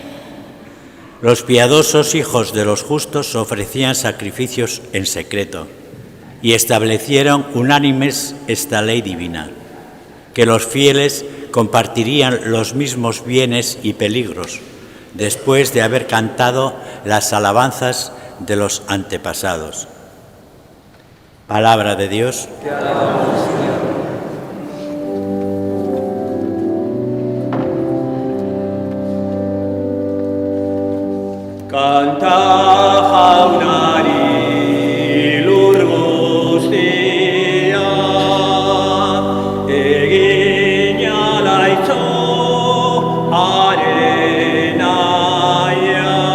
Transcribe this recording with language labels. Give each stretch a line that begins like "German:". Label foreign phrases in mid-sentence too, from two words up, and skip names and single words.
Spanish: Los piadosos hijos de los justos ofrecían sacrificios en secreto y establecieron unánimes esta ley divina, que los fieles compartirían los mismos bienes y peligros después de haber cantado las alabanzas de los antepasados. Palabra de Dios. Te alabamos, Señor.
Basque: Kanta jaunari lur guztia, egin alaitzo haren naia.